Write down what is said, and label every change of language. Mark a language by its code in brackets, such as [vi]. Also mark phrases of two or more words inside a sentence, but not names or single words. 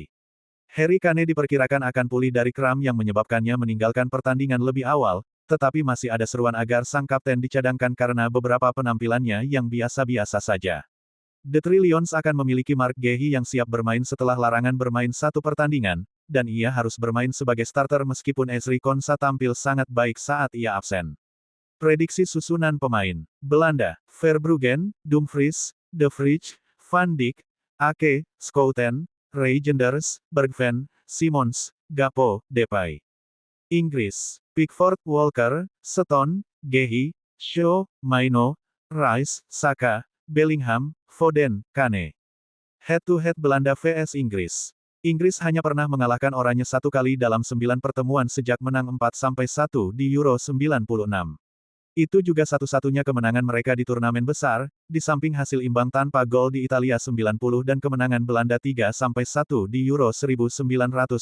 [id] Harry Kane diperkirakan akan pulih dari kram yang menyebabkannya meninggalkan pertandingan lebih awal, tetapi masih ada seruan agar sang kapten dicadangkan karena beberapa penampilannya yang biasa-biasa saja. The Three Lions akan memiliki Mark Guehi yang siap bermain setelah larangan bermain 1 pertandingan, dan ia harus bermain sebagai starter meskipun Ezri Konsa tampil sangat baik saat ia absen. Prediksi susunan pemain. Belanda, Verbruggen, Dumfries, De Vrij, Van Dijk, Ake, Schouten, Reijnders, Bergwijn, Simons, Gakpo, Depay. Inggris, Pickford, Walker, Stone, Guehi, Shaw, Maino, Rice, Saka, Bellingham, Foden, Kane. Head-to-head Belanda vs Inggris. Inggris hanya pernah mengalahkan Oranye 1 kali dalam 9 pertemuan sejak menang 4-1 di Euro 96. Itu juga satu-satunya kemenangan mereka di turnamen besar, di samping hasil imbang tanpa gol di Italia 90 dan kemenangan Belanda 3-1 di Euro 1988.